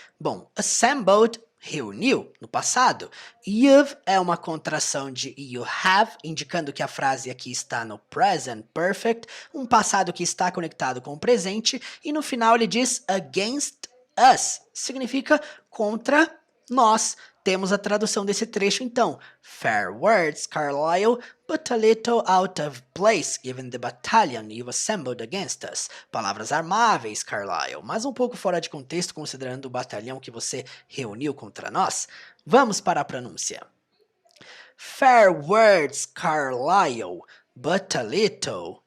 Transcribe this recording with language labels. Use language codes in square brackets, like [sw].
[pt] Bom, assembled, reuniu, no passado. You've é uma contração de you have, indicando que a frase aqui está no present perfect, um passado que está conectado com o presente. E no final ele diz [en] against us, [pt] significa contra nós. Temos a tradução desse trecho então. [en] Fair words, Carlyle, but a little out of place given the battalion you've assembled against us. [pt] Palavras amáveis, Carlyle, mas um pouco fora de contexto considerando o batalhão que você reuniu contra nós. Vamos para a pronúncia. [en] Fair words, Carlyle, but a little.